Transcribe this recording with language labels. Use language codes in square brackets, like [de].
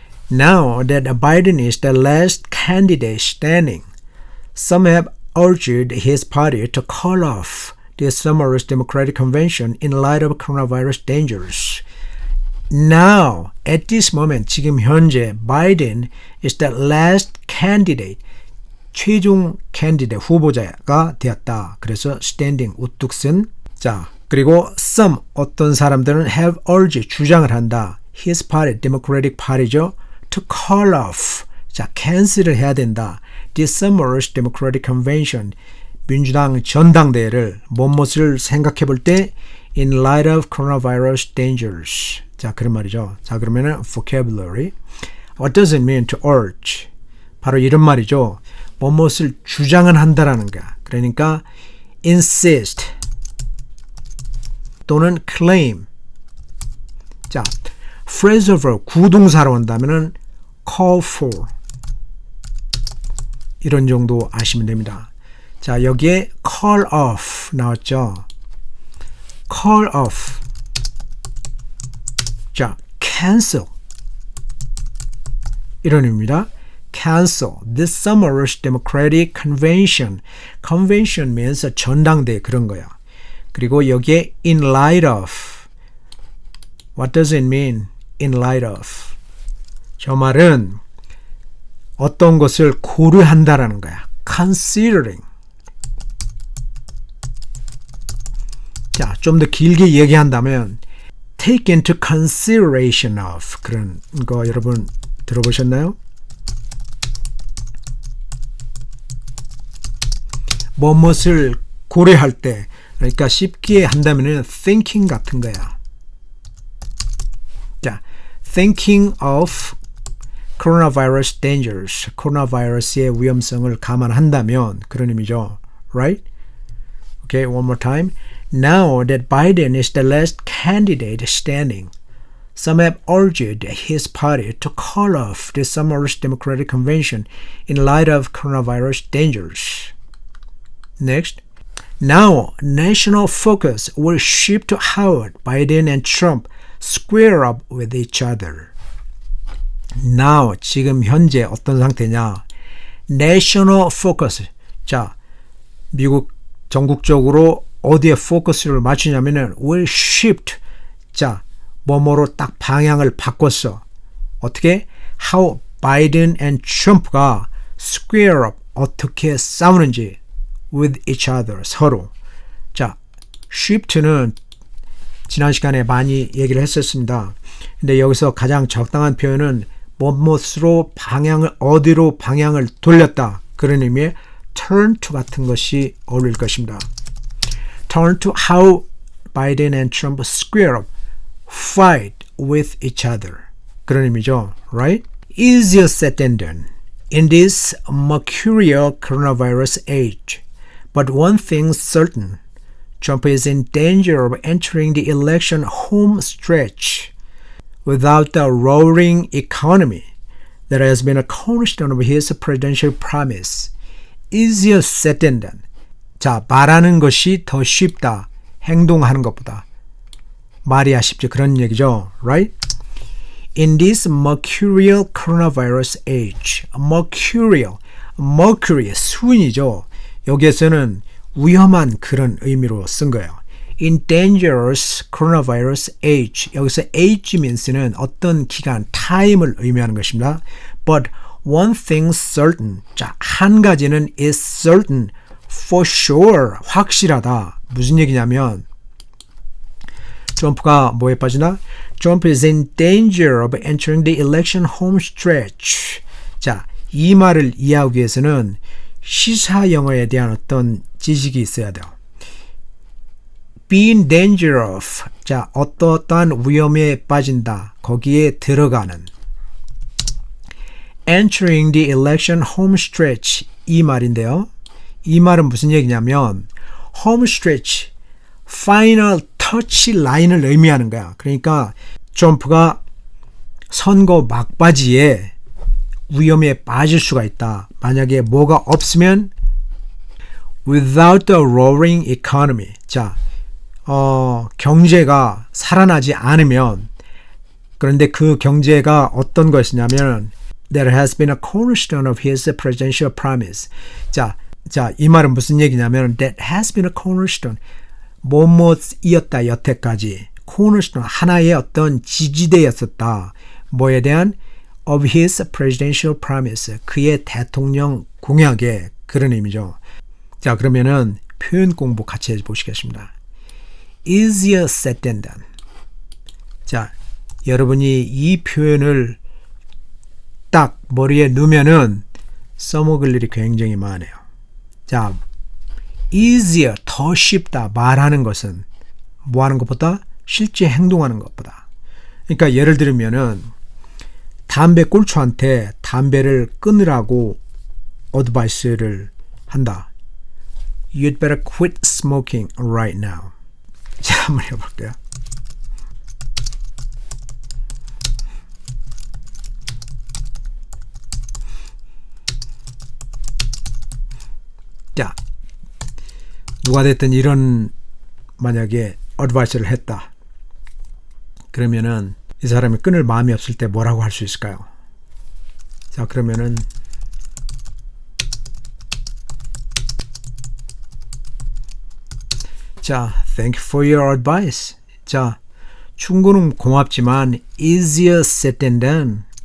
[en] Now that Biden is the last candidate standing, some have urged his party to call off this summer's Democratic Convention in light of coronavirus dangers. Now, at this moment, [ko] 지금 현재 [en] Biden is the last candidate, 최종 candidate [ko] 후보자가 되었다. 그래서 standing 우뚝 쓴. 자, 그리고 some 어떤 사람들은 [en] have urged [ko] 주장을 한다. [en] His party, Democratic Party죠. To call off, 자, cancel을 [ko] 해야 된다. [en] This summer's Democratic Convention, [ko] 민주당 전당대회를 무엇을 생각해 볼 때 [en] in light of coronavirus dangers. [ko] 자, 그런 말이죠. 자, 그러면은 vocabulary. [en] What does it mean to urge? [ko] 바로 이런 말이죠. 무엇을 주장은 한다라는 거야. 그러니까 insist 또는 claim. 자, phrasal verb 구동사로 한다면은 call for. 이런 정도 아시면 됩니다. 자, 여기에 call off 나왔죠. [en] call off. 자, cancel. [ko] 이런 의미입니다. [en] cancel this summer's Democratic Convention. Convention means [ko] 전당대회 그런 거야. [en] 그리고 여기에 in light of. What does it mean? in light of. [ko] 저 말은 어떤 것을 고려한다라는 거야. considering. 자, 좀 더 길게 얘기한다면 [en] take into consideration of [ko] 그런 거 여러분 들어보셨나요? 무엇을 고려할 때, 그러니까 쉽게 한다면 thinking 같은 거야. 자, [en] thinking of coronavirus dangers, [ko] 코로나바이러스의 위험성을 감안한다면 그런 의미죠. [en] Right? Okay, one more time. Now that Biden is the last candidate standing, some have urged his party to call off this summer's Democratic Convention in light of coronavirus dangers. Next. Now, national focus will shift to how Biden and Trump square up with each other. [ko] Now, 지금 현재 어떤 상태냐? [en] National focus. [ko] 자, 미국 전국적으로 어디에 포커스를 맞추냐면은 will shift. 자, 뭐뭐로 딱 방향을 바꿨어. 어떻게? [en] How Biden and Trump가 square up. [ko] 어떻게 싸우는지. [en] with each other. [ko] 서로. 자, shift는 지난 시간에 많이 얘기를 했었습니다. 근데 여기서 가장 적당한 표현은 무엇으로 방향을 어디로 방향을 돌렸다. 그런 의미의 turn to 같은 것이 어울릴 것입니다. [en] Turn to how Biden and Trump square up, fight with each other. [ko] 그런 의미죠. Right? [en] Easier said than done in this mercurial coronavirus age. But one thing's certain. Trump is in danger of entering the election home stretch without the roaring economy, that has been a cornerstone of his presidential promise. Easier said than done. 자, [ko] 말하는 것이 더 쉽다. 행동하는 것보다. 말이야 쉽지 그런 얘기죠. [en] Right? In this mercurial coronavirus age, mercury, 수은이죠. [ko] 여기에서는 위험한 그런 의미로 쓴 거예요. [en] In dangerous coronavirus age, [ko] 여기서 [en] age means는 [ko] 어떤 기간, [en] time을 의미하는 것입니다. But one thing's certain, 자, [ko] 한 가지는 [en] is certain, for sure, [ko] 확실하다. 무슨 얘기냐면 트럼프가 뭐에 빠지나? [en] Trump is in danger of entering the election home stretch. [ko] 자, 이 말을 이해하기 위해서는 시사 영어에 대한 어떤 지식이 있어야 돼요. [en] Be in danger of. [ko] 자, 어떠한 위험에 빠진다. 거기에 들어가는. [en] Entering the election home stretch. [ko] 이 말인데요. 이 말은 무슨 얘기냐면 home stretch, final touch 라인을 의미하는 거야. 그러니까 트럼프가 선거 막바지에 위험에 빠질 수가 있다. 만약에 뭐가 없으면 [en] without a roaring economy. [ko] 자, 경제가 살아나지 않으면 그런데 그 경제가 어떤 것이냐면 [en] There has been a cornerstone of his presidential promise. [ko] 자, 이 말은 무슨 얘기냐면 [en] That has been a cornerstone. [ko] 뭐뭐이었다 여태까지 cornerstone 하나의 어떤 지지대였었다. 뭐에 대한 [en] of his presidential promise. [ko] 그의 대통령 공약의 그런 의미죠. 자, 그러면은 표현 공부 같이 해보시겠습니다. [en] Easier said than done. [ko] 자, 여러분이 이 표현을 딱 머리에 넣으면은 써먹을 일이 굉장히 많아요. 자, easier, 더 쉽다. 말하는 것은 뭐 하는 것보다? 실제 행동하는 것보다. 그러니까 예를 들면은 담배 꼴초한테 담배를 끊으라고 어드바이스를 한다. [en] You'd better quit smoking right now. [ko] 자, 한번 해볼게요. 자, 누가 됐든 이런 만약에 어드바이스를 했다. 그러면은 이 사람이 끊을 마음이 없을 때 뭐라고 할 수 있을까요? [en] 자, 그러면은 자, thank you for your advice. [ko] 자, 충고는 고맙지만 [en] easier said than done.